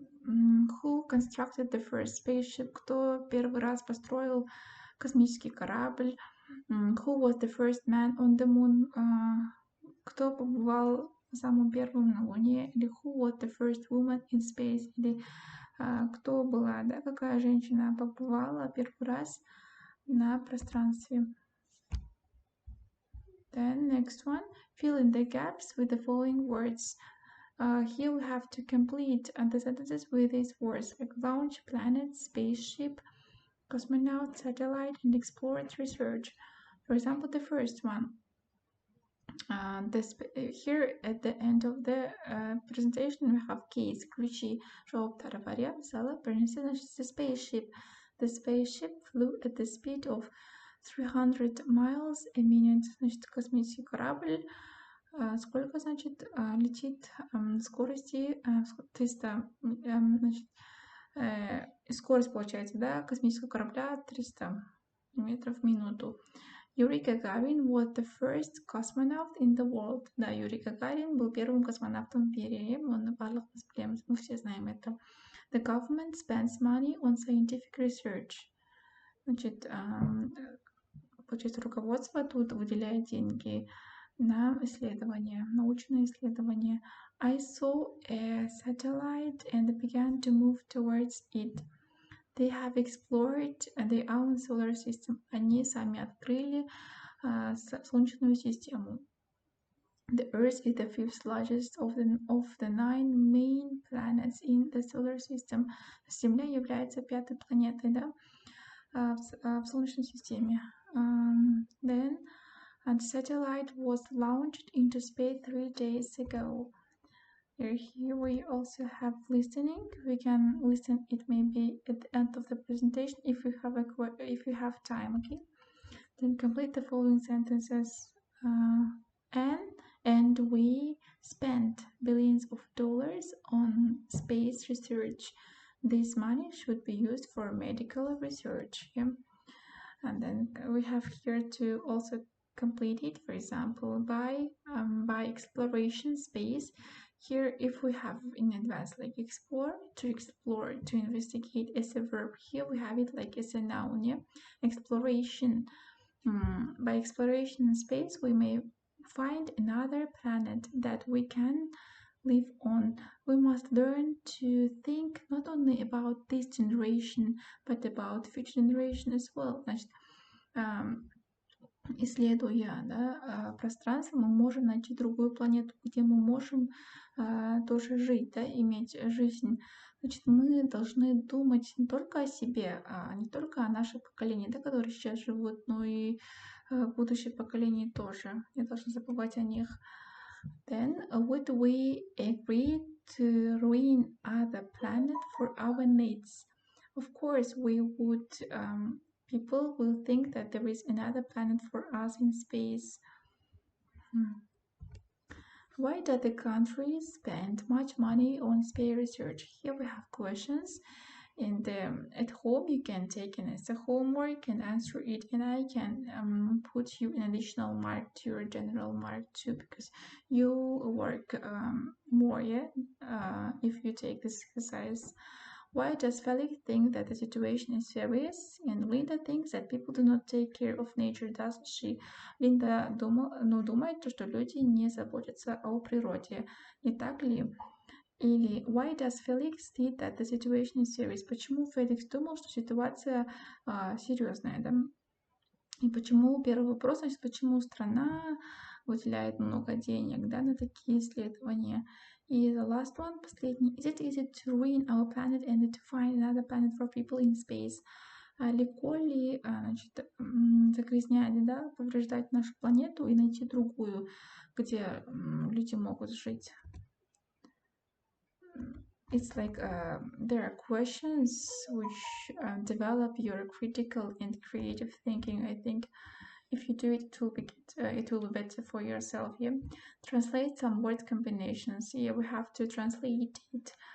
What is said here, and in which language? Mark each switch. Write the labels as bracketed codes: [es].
[en] Who constructed the first spaceship? [ru] Кто первый раз построил космический корабль? [en] Who was the first man on the moon? [ru] Кто побывал самым первым на Луне? [en] Или who was the first woman in space? [ru] Или кто была, да, какая женщина побывала первый раз на пространстве? [en] Then next one, fill in the gaps with the following words. Here we have to complete the sentences with these words like launch, planet, spaceship, cosmonaut, satellite, and exploratory research. For example, the first one. Here at the end of the presentation we have keys, ключи, [kk] жауаптары бар, иә? Мысалы, бірінші, [en] the spaceship. The spaceship flew at the speed of 300 miles a minute. [ru] Значит, космический корабль сколько, значит, летит скорости 300, значит, скорость получается, да, космического корабля 300 метров в минуту. [en] Yuri Gagarin was the first cosmonaut in the world. [ru] Да, Юрий Гагарин был первым космонавтом в мире. [kk] Он барлық біз білеміз, [ru] мы все знаем это. [en] The government spends money on scientific research. [ru] Значит, получается, руководство тут выделяет деньги на исследования, научные исследования. [en] I saw a satellite and began to move towards it. They have explored their own solar system. [ru] Они сами открыли Солнечную систему. [en] The Earth is the fifth largest of the 9 main planets in the solar system. [ru] Земля является пятой планетой, да, в Солнечной системе. [en] Then the satellite was launched into space 3 days ago. Here we also have listening. We can listen it maybe at the end of the presentation if you have time. Okay. Then complete the following sentences. And we spent billions of dollars on space research. This money should be used for medical research. Yeah. And then we have here to also complete it, for example, by exploration, space. Here, if we have in advance like explore, to investigate as a verb, here we have it like as a noun. Yeah? Exploration. By exploration in space, we may find another planet that we can live on. We must learn to think not only about this generation, but about future generation as well. [ru] Значит, исследуя, да, пространство, мы можем найти другую планету, где мы можем тоже жить, да, иметь жизнь. Значит, мы должны думать не только о себе, не только о нашем поколении, да, которые сейчас живут, но и будущее поколение тоже. Не должны забывать о них. [en] Then, would we agree to ruin other planet for our needs? Of course, we would. People will think that there is another planet for us in space. Why do the countries spend much money on space research? Here we have questions. And at home, you can take it as a homework and answer it, and I can put you an additional mark to your general mark too, because you work more, yeah, if you take this exercise. Why does Felix think that the situation is serious? And Linda thinks that people do not take care of nature, doesn't she? [ru] Линда думает, что люди не заботятся о природе. Не так ли? [en] Или why does Felix think that the situation is serious? [ru] Почему Феликс думал, что ситуация серьезная, да? И почему, первый вопрос, значит, почему страна выделяет много денег, да, на такие исследования? [en] И the last one, последний. Is it easy to ruin our planet and to find another planet for people in space? [ru] Легко ли, значит, загрязнять, да, повреждать нашу планету и найти другую, где люди могут жить? [en] It's like there are questions which develop your critical and creative thinking. I think if you do it, it will be better for yourself. Yeah. Translate some word combinations. Yeah, we have to translate it.